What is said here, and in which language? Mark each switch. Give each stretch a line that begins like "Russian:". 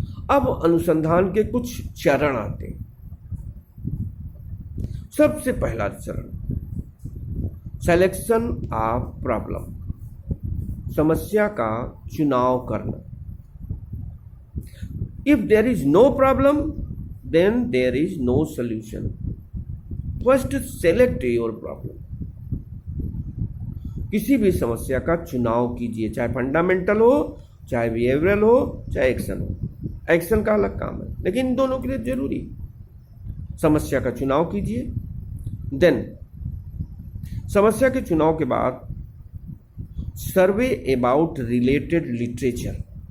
Hindi: अब अनुसंधान के कुछ चरण आते हैं। सबसे पहला चरण,
English: selection of problem,
Hindi: समस्या का चुनाव करना।
English: If there is no problem, then there is no solution. First, select your problem.
Hindi: किसी भी समस्या का चुनाव कीजिए, चाहे फंडामेंटल हो, चाहे बिहेवियरल हो, चाहे एक्शन हो। एक्शन का अलग काम है, लेकिन इन दोनों के लिए जरूरी। समस्या का चुनाव कीजिए।
English: then
Hindi: समस्या के चुनाव के बाद
English: survey about related literature,